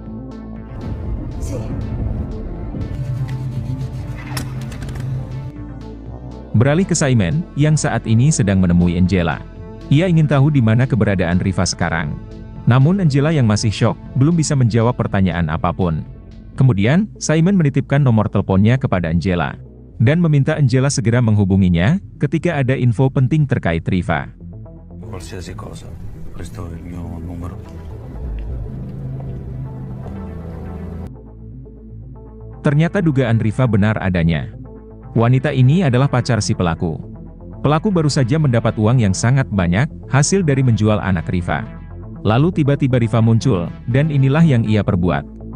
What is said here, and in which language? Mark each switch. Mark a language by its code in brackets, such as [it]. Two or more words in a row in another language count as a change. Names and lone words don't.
[id] Beralih ke Saimen, yang saat ini sedang menemui Angela. Ia ingin tahu di mana keberadaan Rifa sekarang. Namun Angela yang masih syok, belum bisa menjawab pertanyaan apapun. Kemudian, Saimen menitipkan nomor teleponnya kepada Angela. Dan meminta Angela segera menghubunginya, ketika ada info penting terkait Rifa. [it] Qualsiasi cosa, questo è il mio numero. [id] Ternyata dugaan Rifa benar adanya. Wanita ini adalah pacar si pelaku. Pelaku baru saja mendapat uang yang sangat banyak, hasil dari menjual anak Rifa. Lalu tiba-tiba Rifa muncul, dan inilah yang ia perbuat.